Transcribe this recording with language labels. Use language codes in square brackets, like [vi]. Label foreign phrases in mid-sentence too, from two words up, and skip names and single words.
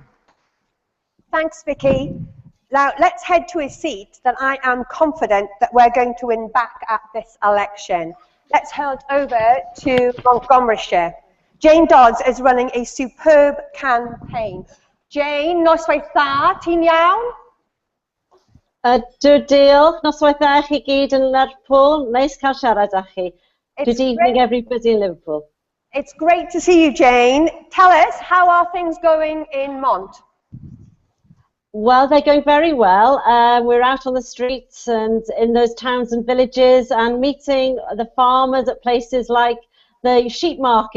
[en] Thanks, Vicky. Now, let's head to a seat that I am confident that we're going to win back at this election. Let's head over to Montgomeryshire. Jane Dodds is running a superb campaign. Jane, [cy] noswaith dda, ti'n iawn? Ydw, diolch. Noswaith dda chi gyd yn Lerpwl. Neis cael siarad â chi. [en] Good evening, everybody in Liverpool. It's great to see you, Jane. Tell us, how are things going in Mont? Well, they're going very well. We're out on the streets and in those towns and villages and meeting the farmers at places like the sheep market.